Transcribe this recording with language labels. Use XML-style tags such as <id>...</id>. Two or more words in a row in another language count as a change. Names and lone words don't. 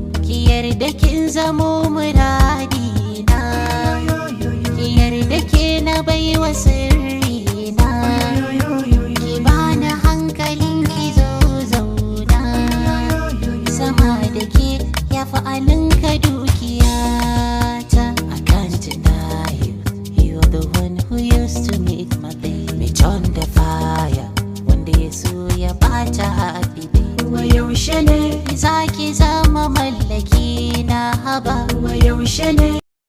<ha>Ki yarda kin zamo muradina. Ki yarda ke na baiwa sirrina. Ki bani hankalin ki zo zauna. Sama da ke ya fi alinka dukiyata.</ha> <en>I can't deny you, you're the one who used to make my day. Me turn the fire,</en> <ha>wanda ya so ya bata</ha> <en>happy day.</en> <ha>Wa yaushe ne za ki zama mallaki na haba? Wa yaushe ne</ha>